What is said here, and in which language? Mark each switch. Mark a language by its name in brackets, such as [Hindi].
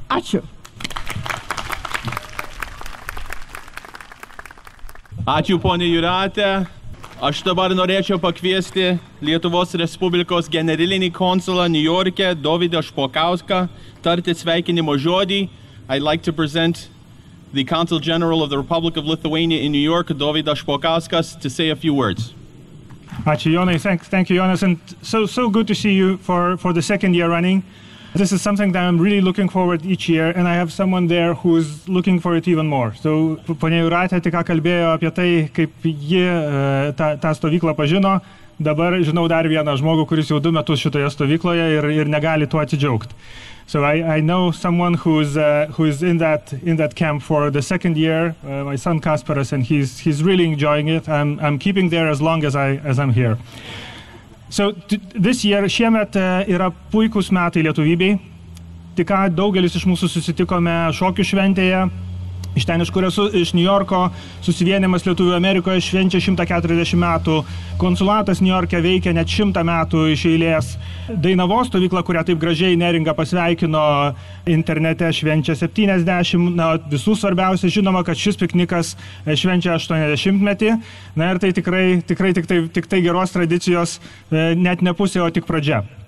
[Lithuanian] Ačiū. Ačiū, ponė Jūratė. Aš dabar norėčiau pakviesti Lietuvos Respublikos generalinį konsulą Niujorke, Dovydą Špokauską, tarti sveikinimo žodį. [English] I'd like to present the Consul General of the Republic of Lithuania in New York, Dovydas Špokauskas, to say a few words. [Lithuanian] Ačiū, Jonai. Thank you, Jonas. [English] And so good to see you for the second year running. This is something that I'm really looking forward each year, and I have someone there who's looking for it even more. [Lithuanian] So, ponia Jūratė tik ką kalbėjo apie tai, kaip ji tą stovyklą pažino. Dabar žinau dar vieną žmogų, kuris jau 2 metus šitoje stovykloje ir negali tuo atsidžiaugti. [English] So I know someone who's in that camp for the second year, my son Kasparas, and he's really enjoying it. I'm keeping there as long as I'm here. So this year, [Lithuanian] šiemet yra puikus metai Lietuvybei. Tik ką daugelis iš mūsų susitikome šokių šventėje. iš ten, iš kur esu, iš Niujorko, susivienimas Lietuvių Amerikoje švenčia 140 metų, konsulatas Niujorke veikia net 100 metų iš eilės, Dainavos stovykla, kurią taip gražiai Neringa pasveikino internete, švenčia 70, na, visų svarbiausia, žinoma, kad šis piknikas švenčia 80-metį, na ir tai tikrai tik geros tradicijos, net ne pusė, o tik pradžia.